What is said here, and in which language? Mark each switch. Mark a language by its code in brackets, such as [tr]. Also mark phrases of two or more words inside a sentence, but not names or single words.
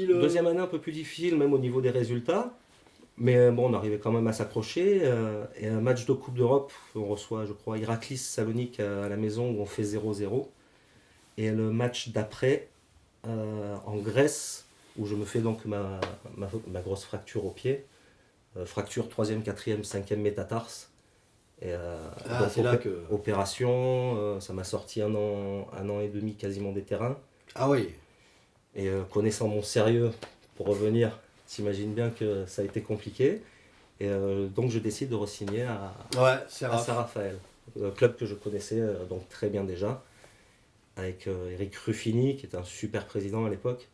[fr] Deuxième année un peu plus difficile, même au niveau des résultats. Mais bon, on arrivait quand même à s'accrocher. Et un match de Coupe d'Europe, on reçoit, je crois, Iraklis Salonique à la maison où on fait 0-0. Et le match d'après, en Grèce, où je me fais donc ma grosse fracture au pied. Fracture 3e, 4e, 5e métatarse. Et c'est là que... Opération, ça m'a sorti un an et demi quasiment des terrains. Ah oui. Et connaissant mon sérieux, pour revenir, t'imagines bien que ça a été compliqué. Et donc je décide de re-signer à Saint-Raphaël, club que je connaissais donc très bien déjà, avec Eric Ruffini, qui était un super président à l'époque.